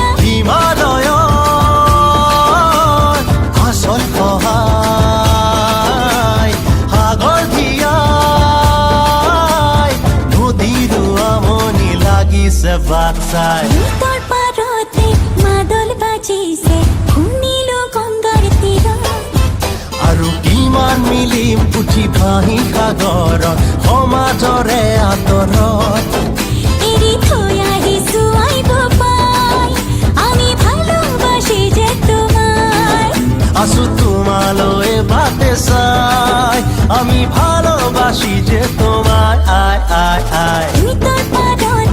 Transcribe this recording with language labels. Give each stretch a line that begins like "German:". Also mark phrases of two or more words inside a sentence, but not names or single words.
Assamese: হিমালয় আচল সহায় সাগৰ দিয়াই নদীৰো আমনি লাগিছে বাট চাই লুইতৰ পাৰতে মাদল বাজিছে শুনিলো গংগাৰ তীৰত আৰু কিমান মিলিম পুঠি ভাহি সাগৰত সমাজৰে আদৰত এৰি থৈ আহিছো আইব পাই
Bangla: আমি ভালোবাসি যে তোমায়
Assamese: আছো তোমালৈ বাটে চাই
Bangla: আমি ভালোবাসি যে তোমায় আয় আয় আয়
Assamese: লুইতৰ পাৰতে